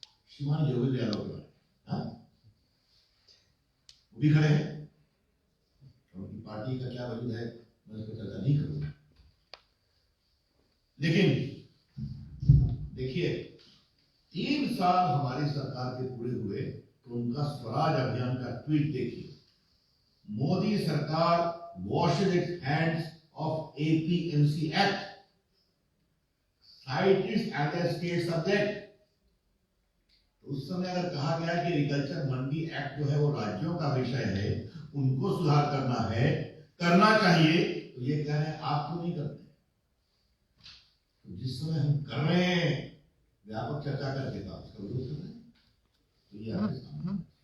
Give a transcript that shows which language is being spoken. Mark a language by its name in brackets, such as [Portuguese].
[Hindi] श्रीमान योगेंद्र यादव के बारे में, वो भी खड़े हैं, उनकी पार्टी पार्टी का क्या वजूद है, मैं उस पर चर्चा नहीं करूंगा। लेकिन देखिए 3 साल हमारी सरकार के पूरे हुए तो उनका स्वराज अभियान का ट्वीट देखिए। मोदी सरकार [English] washes its hands of APMC Act, cites it as a state subject। [Hindi] उस समय अगर कहा गया कि एग्रीकल्चर मंडी एक्ट जो है वो राज्यों का विषय है, उनको सुधार करना है, करना चाहिए, तो ये कह रहे हैं आप क्यों नहीं करते। तो जिस समय हम कर रहे हैं व्यापक चर्चा करके तो उसका विरोध कर रहे हैं, तो ये आपके सामने।